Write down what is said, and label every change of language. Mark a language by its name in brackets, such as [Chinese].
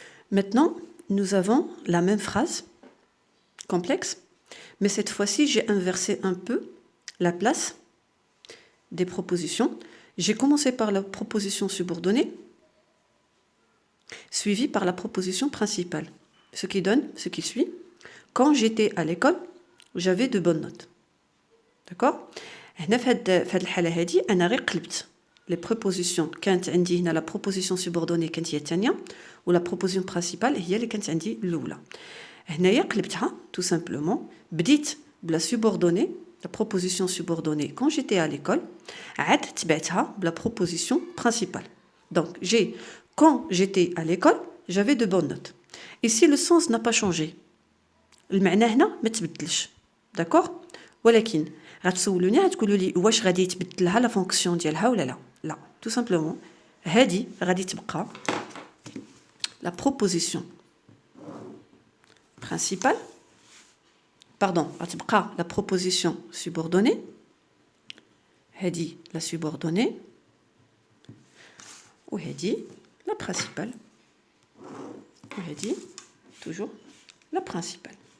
[French] Maintenant, nous avons la même phrase complexe, mais cette fois-ci, j'ai inversé un peu la place des propositions. J'ai commencé par la proposition subordonnée, suivie par la proposition principale, ce qui donne ce qui suit. Quand j'étais à l'école, j'avais de bonnes notes. D'accord? [Arabic] هنا في هذه الحالة هذه أنا غير قلبت les prépositions كانت عندي هنا la proposition subordonnée كانت هي الثانية و la proposition principale هي اللي كانت عندي الأولى. هنايا قلبتها [French] tout simplement [Arabic] بديت بلا subordonnée la proposition subordonnée [French] quand j'étais à l'école [Arabic] عاد تبعتها بلا proposition principale. [French] Donc j'ai quand j'étais à l'école j'avais de bonnes notes. Ici le sens n'a pas changé. [Arabic] المعنى هنا ما تبدلش. [French] D'accord? [Arabic] ولكن غتسولوني غتقولوا لي واش غادي يتبدل لها لا فونكسيون ديالها ولا لا؟ لا [French] tout simplement [Arabic] هذه غادي تبقى la proposition principale. Pardon, غتبقى la proposition subordonnée. هذه la subordonnée وهذه la principale. وهذه toujours la principale.